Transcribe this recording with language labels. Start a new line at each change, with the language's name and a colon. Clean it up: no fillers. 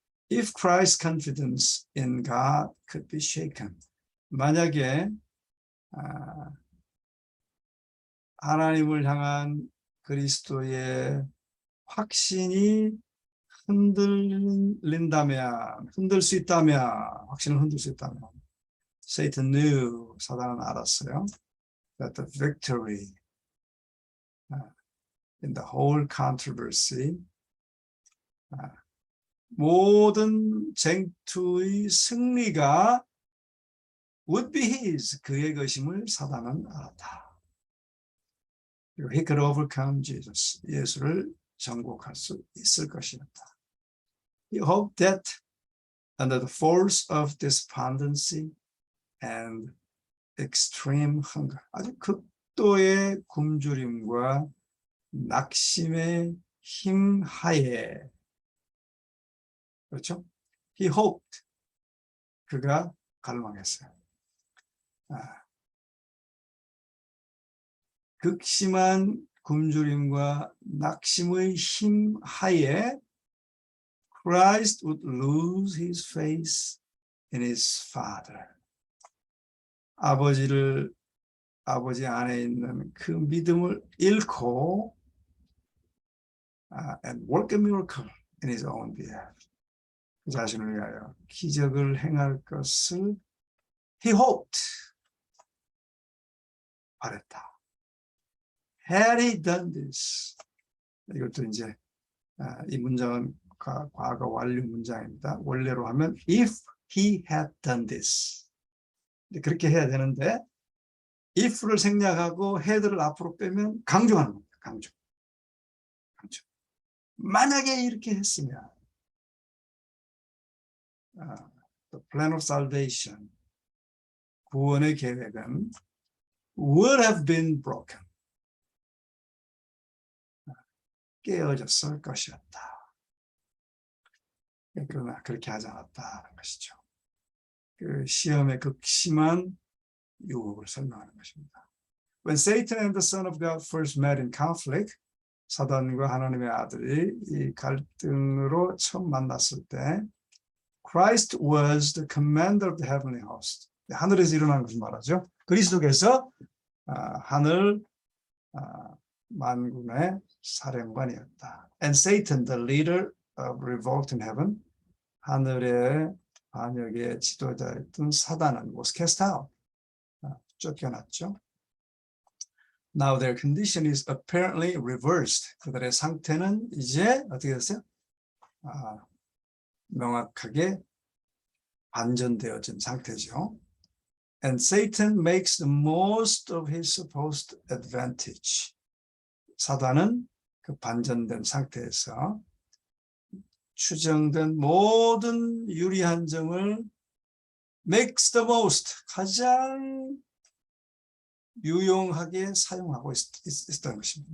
English: If Christ's confidence in God could be shaken,
Korean: 만약에 하나님을 향한 그리스도의 확신이 흔들린다면, 흔들 수 있다면, 확신을 흔들 수 있다면,
English: Satan knew,
Korean: 사단은 알았어요,
English: that the victory in the whole controversy,
Korean: 모든 쟁투의 승리가
English: would be his,
Korean: 그의 것임을 사단은 알았다.
English: He could overcome Jesus,
Korean: 예수를 정복할 수 있을 것이었다.
English: He hoped that under the force of despondency and extreme hunger,
Korean: 아주 극도의 굶주림과 낙심의 힘 하에, 그렇죠?
English: He hoped,
Korean: 그가 갈망했어요. 극심한 굶주림과 낙심의 힘 하에
English: Christ would lose his faith in his Father.
Korean: 아버지 안에 있는 그 믿음을 잃고
English: and work a miracle in his own behalf.
Korean: 그 자신을 위하여 기적을 행할 것을
English: he hoped,
Korean: 바랬다.
English: Had he done this,
Korean: 이것도 이제 이 문장은 과거 완료 문장입니다. 원래로 하면
English: if he had done this,
Korean: 그렇게 해야 되는데 if를 생략하고 had를 앞으로 빼면 강조하는 겁니다. 강조. 만약에 이렇게 했으면
English: the plan of salvation,
Korean: 구원의 계획은
English: would have been broken,
Korean: 깨어졌을 것이었다. 그러나 그렇게 하지 않았다는 것이죠. 그 시험의 극심한 유혹을 설명하는 것입니다.
English: When Satan and the Son of God first met in conflict,
Korean: 사단과 하나님의 아들이 이 갈등으로 처음 만났을 때
English: Christ was the commander of the heavenly host.
Korean: 하늘에서 일어난 것을 말하죠. 그리스도께서 하늘 만군의 사령관이었다.
English: And Satan, the leader of revolt in heaven,
Korean: 하늘의 반역의 지도자였던 사단은
English: was cast out,
Korean: 쫓겨났죠.
English: Now their condition is apparently reversed.
Korean: 그들의 상태는 이제 어떻게 됐어요? 명확하게 반전되어진 상태죠.
English: And Satan makes the most of his supposed advantage.
Korean: 사단은 그 반전된 상태에서 추정된 모든 유리한 점을
English: makes the most,
Korean: 가장 유용하게 사용하고 있었던 것입니다.